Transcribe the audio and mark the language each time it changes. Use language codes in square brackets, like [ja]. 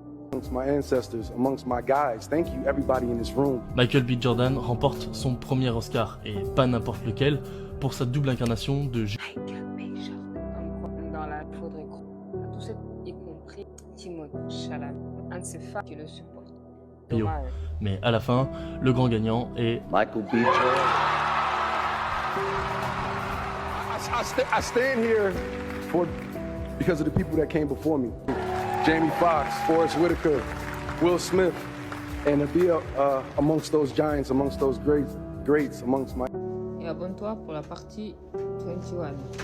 [en] Amongst my ancestors, amongst my guys. Thank you, everybody in this room. Michael B. [fr] Jordan remporte son premier Oscar, et pas n'importe lequel, pour sa double incarnation de Michael B. Jordan. Comme dans la faudrait croire à tous ceux, y compris Timothée Chalamet, un de ses fans qui le supporte. Dommage. Mais à la fin, le grand gagnant est Michael B. Jordan. [en] I stand here because of the people that came before me. Jamie Foxx, Forrest Whitaker, Will Smith, and to be amongst those giants, amongst those greats, amongst my... [fr] Et abonne-toi pour la partie 21.